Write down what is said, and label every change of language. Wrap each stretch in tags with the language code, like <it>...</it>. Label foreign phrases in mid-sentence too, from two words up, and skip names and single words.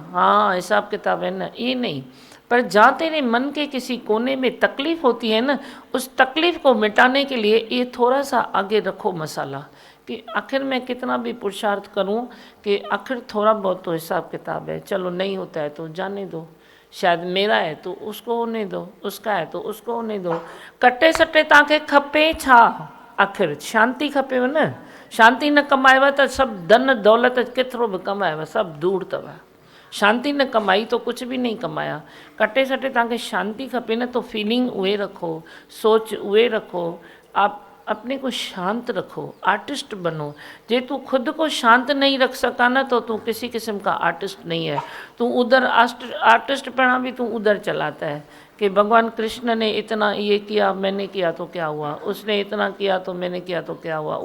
<hi>हाँ हिसाब किताब है ना, ये नहीं, पर जहाँ तेरे मन के किसी कोने में तकलीफ़ होती है ना, उस तकलीफ़ को मिटाने के लिए ये थोड़ा सा आगे रखो मसाला, कि आखिर मैं कितना भी पुरुषार्थ करूं कि आखिर थोड़ा बहुत तो हिसाब किताब है, चलो नहीं होता है तो जाने दो, शायद मेरा है तो उसको होने दो, उसका है तो उसको होने दो।</hi> <sd>कटे सटे तव्हांखे खपे छा? आखिर शांति खपेव न, शांति न कमाएव तो सब धन दौलत केतिरो बि कमाएव सब दूर अथव।</sd> <hi>शांति न कमाई तो कुछ भी नहीं कमाया।</hi> <sd>कटे सटे तव्हांखे शांति खपे न, तो फीलिंग उहे रखो, सोच उहे रखो,</sd> <hi>आप अपने को शांत रखो, आर्टिस्ट बनो। जे तू खुद को शांत नहीं रख सका ना, तो तू किसी किस्म का आर्टिस्ट नहीं है। तू उधर आर्टिस्ट पढ़ा भी तू उधर चलाता है कि भगवान कृष्ण ने इतना ये किया, मैंने किया तो क्या हुआ, उसने इतना किया तो मैंने किया तो क्या हुआ।</hi>